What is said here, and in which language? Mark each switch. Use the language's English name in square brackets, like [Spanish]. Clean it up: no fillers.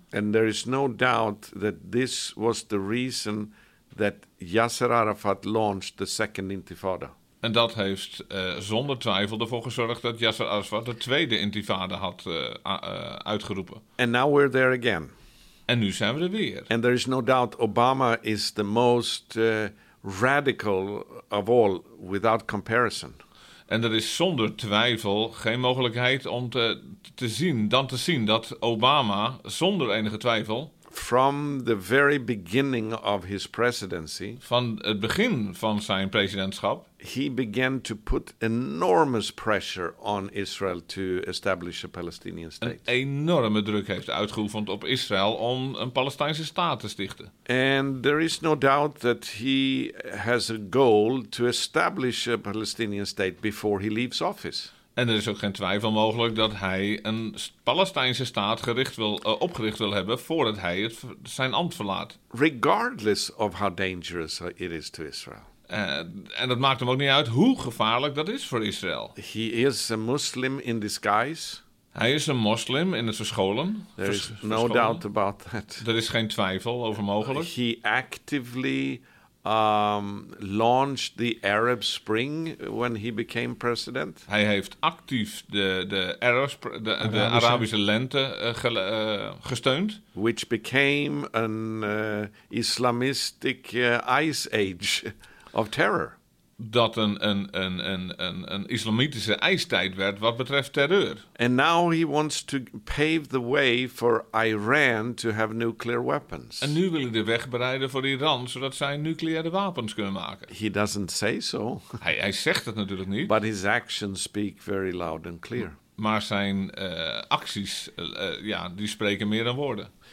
[English] And there is no doubt that this was the reason that Yasser Arafat launched the second intifada. [Dutch] En dat heeft zonder twijfel ervoor gezorgd dat Yasser Arafat de tweede intifada had uitgeroepen. [English] And now we're there again. [Dutch] En nu zijn we er weer. [English] And there is no doubt Obama is the most radical of all, without comparison. [Dutch] En er is zonder twijfel geen mogelijkheid om te zien dat Obama zonder enige twijfel [English] from the very beginning of his presidency [Dutch] van het begin van zijn presidentschap [English] he began to put enormous pressure on Israel to establish a Palestinian state. [Dutch] Een enorme druk heeft uitgeoefend op Israël om een Palestijnse staat te stichten. [English] And there is no doubt that he has a goal to establish a Palestinian state before he leaves office. [Dutch] En er is ook geen twijfel mogelijk dat hij een Palestijnse staat opgericht wil hebben voordat hij zijn ambt verlaat. [English] Regardless of how dangerous it is to Israel. [Dutch] En dat maakt hem ook niet uit hoe gevaarlijk dat is voor Israël. [English] He is a Muslim in disguise. [Dutch] Hij is een moslim in het verscholen. [English] There is no doubt about that. [Dutch] Er is geen twijfel over mogelijk. [English] He actively launched the Arab Spring when he became president. [Dutch] Hij heeft actief de Arabische lente gesteund. [English] Which became an Islamistic ice age of terror. [Dutch] Dat een islamitische ijstijd werd wat betreft terreur. [English] And now he wants to pave the way for Iran to have nuclear weapons. [Dutch] En nu wil hij de weg bereiden voor Iran zodat zij nucleaire wapens kunnen maken. [English] He doesn't say so. [Dutch] Hij zegt het natuurlijk niet. [English] But his actions speak very loud and clear. [Dutch] Maar zijn acties die spreken meer dan woorden.